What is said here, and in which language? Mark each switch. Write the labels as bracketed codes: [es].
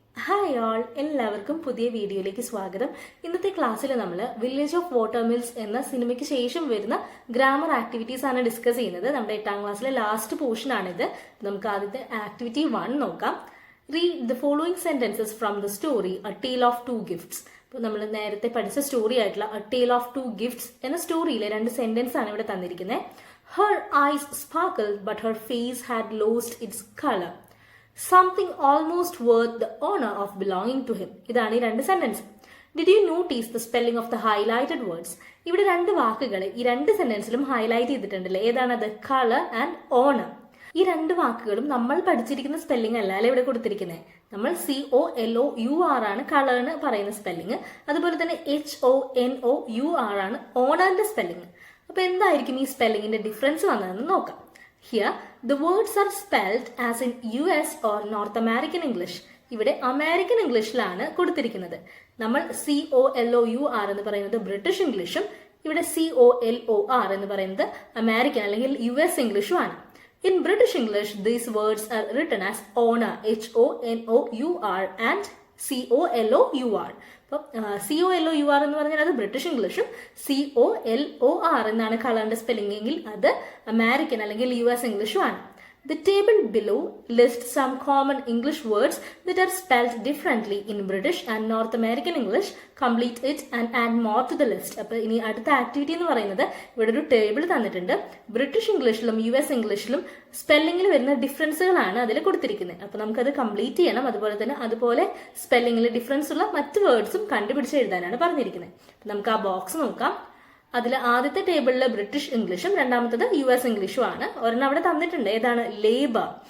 [ml] Hi all, എല്ലാവർക്കും പുതിയ വീഡിയോയിലേക്ക് സ്വാഗതം. ഇന്നത്തെ ക്ലാസ്സിൽ നമ്മൾ വില്ലേജ് ഓഫ് വാട്ടർ മിൽസ് എന്ന സിനിമയ്ക്ക് ശേഷം വരുന്ന ഗ്രാമർ ആക്ടിവിറ്റീസ് ആണ് ഡിസ്കസ് ചെയ്യുന്നത്. നമ്മുടെ 8ാം ക്ലാസ്സിലെ ലാസ്റ്റ് പോർഷൻ ആണിത്. നമുക്ക് ആദ്യത്തെ ആക്ടിവിറ്റി 1 നോക്കാം. [en] Read the following sentences from the story a tale of two gifts. [ml] അപ്പോൾ നമ്മൾ നേരത്തെ പഠിച്ച സ്റ്റോറി ആയിട്ടുള്ള A tale of two gifts എന്ന സ്റ്റോറിയിലെ 2 സെന്റൻസ് ആണ് ഇവിടെ തന്നിരിക്കുന്നത്. [en] Her eyes sparkled, but her face had lost its color. Something almost worth the honor of belonging to him. [ml] ഇതാണ് ഈ 2 sentence. [en] Did you notice the spelling of the highlighted words? [ml] ഇവിടെ 2 വാക്കുകൾ ഈ 2 സെന്റൻസിലും highlight ചെയ്തിട്ടുണ്ടല്ലേ. ഏതാണത്? Colour and owner. ഈ 2 വാക്കുകളും നമ്മൾ പഠിച്ചിരിക്കുന്ന spelling അല്ല അല്ലെ ഇവിടെ കൊടുത്തിരിക്കുന്നത്. നമ്മൾ COLOUR ആണ് കളർ എന്ന് പറയുന്ന സ്പെല്ലിംഗ്. അതുപോലെ തന്നെ HONOUR ആണ് ഓണറിന്റെ സ്പെല്ലിംഗ്. അപ്പൊ എന്തായിരിക്കും ഈ സ്പെല്ലിങ്ങിന്റെ ഡിഫറൻസ് വന്നതെന്ന് നോക്കാം. [en] Here, the words are spelled as in US or North American English. [ml] ഇവിടെ അമേരിക്കൻ ഇംഗ്ലീഷിലാണ് കൊടുത്തിരിക്കുന്നത്. നമ്മൾ COLOUR എന്ന് പറയുന്നത് ബ്രിട്ടീഷ് ഇംഗ്ലീഷും ഇവിടെ COLOR എന്ന് പറയുന്നത് അമേരിക്കൻ അല്ലെങ്കിൽ US ഇംഗ്ലീഷും ആണ്. [en] In British English, these words are written as honor, HONOUR and COLOUR. [ml] COLOUR എന്ന് പറഞ്ഞാൽ അത് ബ്രിട്ടീഷ് ഇംഗ്ലീഷും COLOR എന്നാണ് കളറിന്റെ സ്പെല്ലിംഗ് എങ്കിൽ അത് അമേരിക്കൻ അല്ലെങ്കിൽ US ഇംഗ്ലീഷും ആണ്. [en] The table below lists some common English words that are spelled differently in British and North American English. Complete it and add more to the list. [ml] അപ്പോൾ ഇനി അടുത്ത ആക്ടിവിറ്റി എന്ന് പറയുന്നത് ഇവിടെ ഒരു ടേബിൾ തന്നിട്ടുണ്ട്. ബ്രിട്ടീഷ് ഇംഗ്ലീഷിലും US ഇംഗ്ലീഷിലും സ്പെല്ലിംഗിൽ വരുന്ന ഡിഫറൻസുകളാണ് അതിൽ കൊടുത്തിരിക്കുന്നത്. അപ്പോൾ നമുക്കത് കംപ്ലീറ്റ് ചെയ്യണം. അതുപോലെ സ്പെല്ലിംഗിൽ ഡിഫറൻസ് ഉള്ള മറ്റ് വേർഡ്സും കണ്ടുപിടിച്ച് എഴുതാനാണ് പറഞ്ഞിരിക്കുന്നത്. നമുക്ക് ആ ബോക്സ് നോക്കാം. അതിൽ ആദ്യത്തെ ടേബിളിൽ ബ്രിട്ടീഷ് ഇംഗ്ലീഷും രണ്ടാമത്തത് US ഇംഗ്ലീഷും ആണ്. ഒരെണ്ണം അവിടെ തന്നിട്ടുണ്ട്. ഏതാണ്? ലേബർ.